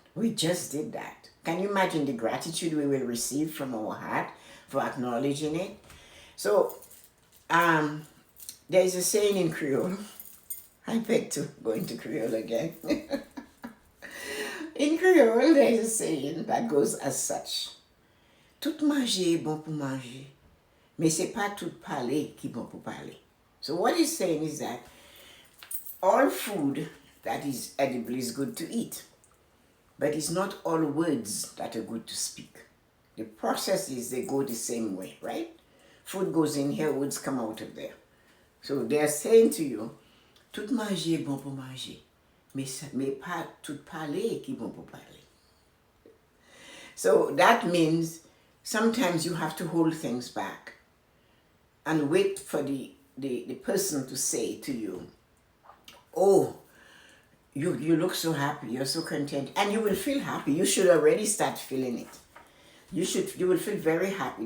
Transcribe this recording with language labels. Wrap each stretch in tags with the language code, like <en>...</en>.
<en>We just did that. Can you imagine the gratitude we will receive from our heart for acknowledging it? So, there is a saying in Creole. I beg to go into Creole again. In Creole, there is a saying that goes as such.</en> <fr>Tout manger est bon pour manger, mais c'est pas tout parler qui est bon pour parler.</fr> <en>So what he's saying is that all food that is edible is good to eat, but it's not all words that are good to speak. The processes, they go the same way, right? Food goes in here, words come out of there. So they're saying to you,</en> <fr>tout manger est bon pour manger, mais pas tout parler qui est bon pour parler.</fr> <en>So that means sometimes you have to hold things back and wait for the person to say to you, oh, you look so happy, you're so content, and you will feel happy. You should already start feeling it. You will feel very happy.</en>